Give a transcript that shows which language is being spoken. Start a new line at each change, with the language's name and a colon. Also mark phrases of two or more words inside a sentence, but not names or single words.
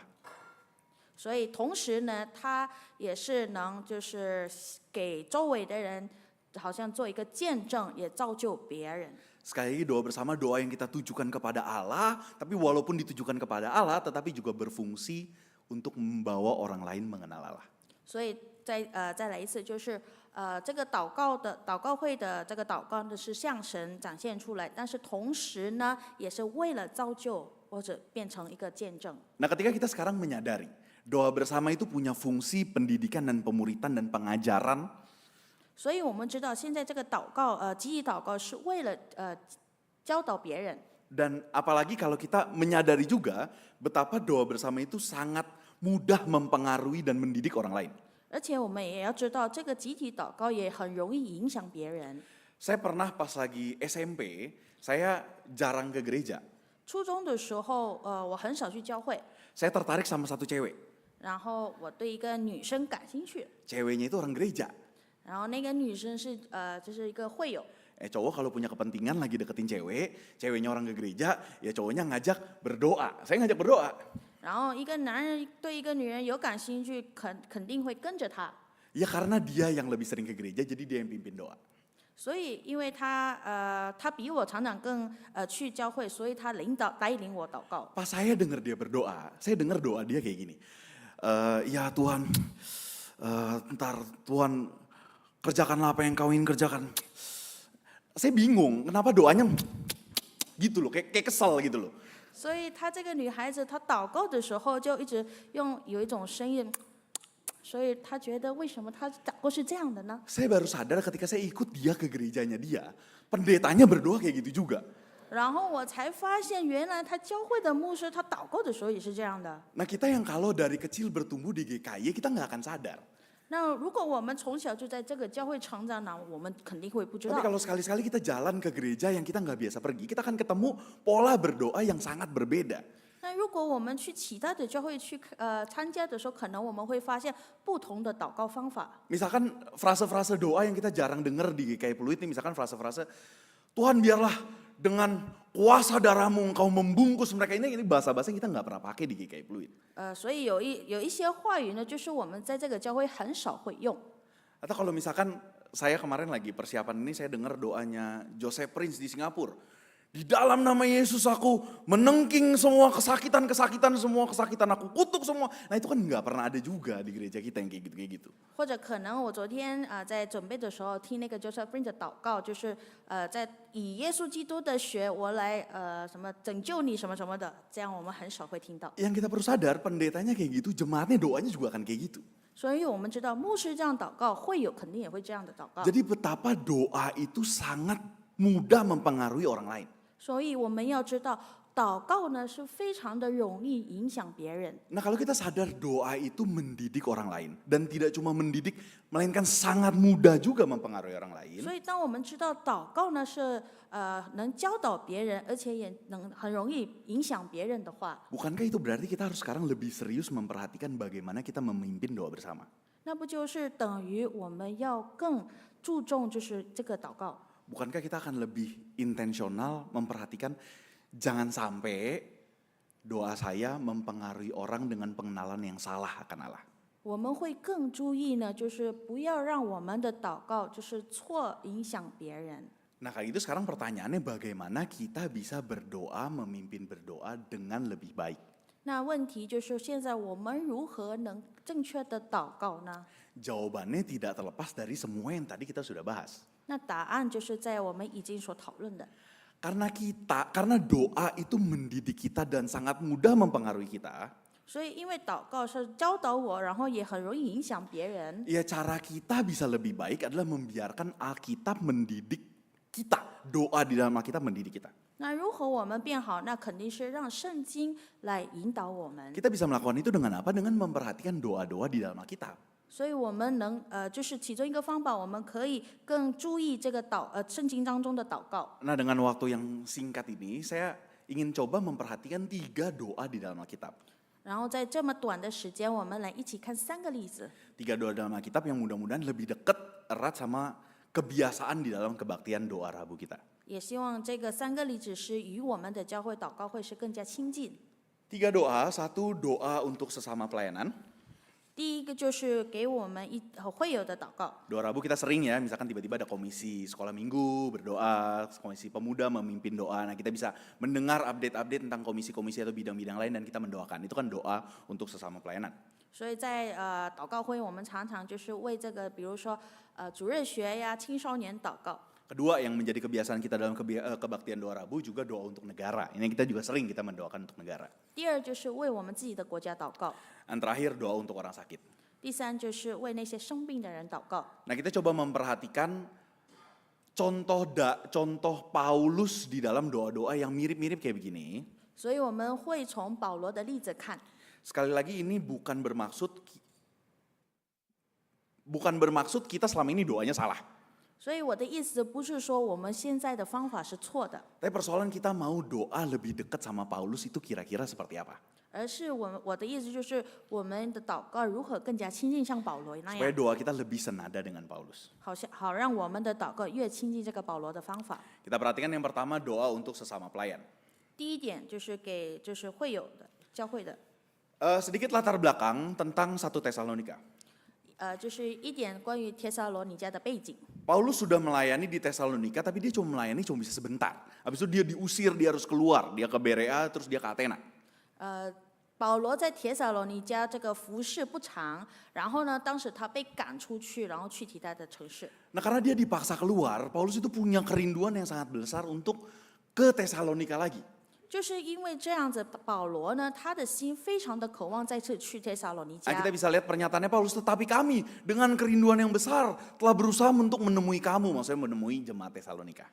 Chinese: 所以同时呢，它也是能就是给周围的人，好像做一个见证，也造就别人。
Indonesian: Sekali lagi doa bersama doa yang kita tujukan kepada Allah, tapi walaupun ditujukan kepada Allah, tetapi juga berfungsi untuk membawa orang lain mengenal Allah.
Chinese: 所以再来一次，就是这个祷告会的这个祷告呢是向神展现出来，但是同时呢，也是为了造就或者变成一个见证。
Indonesian: Nah ketika kita sekarang menyadari doa bersama itu punya fungsi pendidikan dan pemuritan dan pengajaran,
Chinese: 所以我们知道现在这个集体祷告是为了教导别人。
Indonesian: dan apalagi kalau kita menyadari juga betapa doa bersama itu sangat mudah mempengaruhi dan mendidik orang lain.
Chinese: 而且我们也要知道，这个集体祷告也很容易影响别人。
Indonesian: Saya pernah pas lagi SMP, saya jarang ke gereja.
Chinese: 初中的时候，我很少去教会，
Indonesian: Saya tertarik sama satu cewek.
Chinese: 然后我对一个女生感兴趣，
Indonesian: Ceweknya itu orang gereja.
Chinese: 然后那个女生是就是一个会友。
Indonesian: Cowok kalau punya kepentingan lagi deketin cewek, ceweknya orang ke gereja, ya cowoknya ngajak berdoa. Saya ngajak berdoa.
Chinese: 然后一个男人对一个女人有感兴趣，肯定会跟着她。
Indonesian: Ya karena dia yang lebih sering ke gereja, jadi dia yang pimpin doa.
Chinese: 所以，因为他比我常常更去教会，所以他带领我祷告。
Indonesian: Pas saya dengar dia berdoa, saya dengar doa dia kayak gini. Ya Tuhan, ntar Tuhan kerjakanlah apa yang kau ingin kerjakan. Saya bingung, kenapa doanya gitu loh, kayak kesel gitu loh.
Chinese: 所以，这个女孩子她祷告的时候就一直有一种声音，所以她觉得为什么她祷告是这样的呢？
Indonesian: Saya baru sadar ketika saya ikut dia ke gerejanya dia, pendetanya berdoa kayak gitu juga.
Chinese: 然后我才发现，原来她教会的牧师他祷告的时候也是这样的。
Indonesian: Nah kita yang kalau dari kecil bertumbuh di GKI, kita nggak akan sadar.
Chinese: 那如果我们从小就在这个教会成长呢，我们肯定会不知
Indonesian: Tapi
Chinese: 道。
Indonesian: kalau sekali-sekali kita jalan ke gereja yang kita nggak biasa pergi, kita akan ketemu pola berdoa yang sangat berbeda.
Chinese: 那如果我们去其他的教会去参加的时候，可能我们会发现不同的祷告方法。
Indonesian: Misalkan frase-frase doa yang kita jarang dengar di GKI Pluit nih, misalkan frase-frase, Tuhan biarlah dengan kuasa darahmu engkau membungkus mereka. Ini bahasa-bahasa yang kita nggak pernah pakai di GKI Pluit.
Chinese: 所以有一些话语呢，就是我们在这个教会很少会用。
Indonesian: Atau kalau misalkan saya kemarin lagi persiapan ini, saya dengar doanya Joseph Prince di Singapura. Di dalam nama Yesus aku menengking semua kesakitan aku kutuk semua. Nah itu kan nggak pernah ada juga di gereja kita yang kayak gitu.
Chinese: 或者可能我昨天在准备的时候听那个 Joseph Prince 的祷告，就是在以耶稣基督的血我来什么拯救你什么什么的，这样我们很少会听到。
Indonesian: Yang kita perlu sadar pendetanya kayak gitu, jemaatnya doanya juga akan kayak gitu.
Chinese: 所以我们知道牧师这样祷告，会友肯定也会这样的祷告。
Indonesian: Jadi betapa doa itu sangat mudah mempengaruhi orang lain.
Chinese: 所以我们要知道，祷告呢是非常的容易影响别人。
Indonesian: Nah kalau kita sadar doa itu mendidik orang lain. Dan tidak cuma mendidik, melainkan sangat mudah juga mempengaruhi orang lain.
Chinese: 所以当我们知道祷告呢是能教导别人，而且也能很容易影响别人的话，
Indonesian: Bukankah itu berarti kita harus sekarang lebih serius memperhatikan bagaimana kita memimpin doa bersama?
Chinese: 那不就是等于我们要更注重就是这个祷告？
Indonesian: Bukankah kita akan lebih intensional memperhatikan jangan sampai doa saya mempengaruhi orang dengan pengenalan yang salah akan Allah.
Chinese: 我们会更注意呢，就是不要让我们的祷告就是错影响别人。
Indonesian: Nah kali itu sekarang pertanyaannya bagaimana kita bisa berdoa, memimpin berdoa dengan lebih baik.
Chinese: 那问题就是现在我们如何能正确的祷告呢？
Indonesian: Jawabannya tidak terlepas dari semua yang tadi kita sudah bahas.
Chinese: 那答案就是在我们已经所讨论的。
Indonesian: Karena doa itu mendidik kita dan sangat mudah mempengaruhi kita.
Chinese: 所以，因为祷告是教导我，然后也很容易影响别人。
Indonesian: Ya cara kita bisa lebih baik adalah membiarkan Alkitab mendidik kita. Doa di dalam Alkitab mendidik kita.
Chinese: 那如何我们变好？那肯定是让圣经来引导我们。
Indonesian: Kita bisa melakukan itu dengan apa? Dengan memperhatikan doa-doa di dalam Alkitab.
Chinese: 所以我们能就是其中一个方法，我们可以更注意这个圣经当中的祷告。
Indonesian: Nah dengan waktu yang singkat ini, saya ingin coba memperhatikan 3 doa di dalam Alkitab.
Chinese: 然后在这么短的时间，我们来一起看3个例子。
Indonesian: 3 doa dalam Alkitab yang mudah-mudahan lebih dekat, erat sama kebiasaan di dalam kebaktian doa Rabu kita.
Chinese: 也希望这个3个例子是与我们的教会祷告会是更加亲近。
Indonesian: 3 doa, 1 doa untuk sesama pelayanan.
Chinese: 第一个就是给我们会友的祷告。
Indonesian: Doa Rabu kita sering ya, misalkan tiba-tiba ada komisi sekolah minggu, berdoa, komisi pemuda memimpin doa. Nah kita bisa mendengar update-update tentang komisi-komisi atau bidang-bidang lain dan kita mendoakan. Itu kan doa untuk sesama pelayanan.
Chinese: 所以在祷告会，我们常常就是为这个，比如说主日学呀、青少年祷告。
Indonesian: Kedua yang menjadi kebiasaan kita dalam kebaktian doa Rabu juga doa untuk negara. Ini kita juga sering kita mendoakan untuk negara.
Chinese: 第二就是为我们自己的国家祷告。
Indonesian: Dan terakhir doa untuk orang sakit.
Chinese: 第三就是为那些生病的人祷告。
Indonesian: Nah kita coba memperhatikan contoh Paulus di dalam doa-doa yang mirip-mirip kayak begini.
Chinese: 所以我们会从保罗的例子看。
Indonesian: Sekali lagi ini bukan bermaksud Bukan bermaksud kita selama ini doanya salah.
Chinese: 所以我的意思不是说我们现在的方法是错的，
Indonesian: Tapi persoalan kita mau doa lebih dekat sama Paulus itu kira-kira seperti apa?
Chinese: 而是我的意思就是我们的祷告如何更加亲近像保罗那
Indonesian: Supaya
Chinese: 样，
Indonesian: doa kita lebih senada dengan Paulus.
Chinese: 好让我们的祷告越亲近这个保罗的方法。
Indonesian: Kita perhatikan yang pertama doa untuk sesama pelayan.
Chinese: 第一点就是给会友的教会的，
Indonesian: Sedikit latar belakang tentang 1 Tesalonika.
Chinese: 就是一点关于帖撒罗尼迦的背景。
Indonesian: Paulus sudah melayani di Tesalonika, tapi dia cuma melayani bisa sebentar. Habis itu dia diusir, dia harus keluar. Dia ke Berea, terus dia ke Athena.
Chinese: 保罗在帖撒罗尼迦这个服侍不长，然后呢，当时他被赶出去，然后去其他的城市。
Indonesian: Nah karena dia dipaksa keluar, Paulus itu punya kerinduan yang sangat besar untuk ke Tesalonika lagi.
Chinese: 就是因为这样子，保罗呢，他的心非常的渴望再次去帖撒罗尼
Indonesian: Nah,
Chinese: 迦
Indonesian: kita。bisa lihat pernyataannya Paulus, tetapi kami dengan kerinduan yang besar telah berusaha untuk menemui kamu, maksudnya menemui jemaat Tesalonika.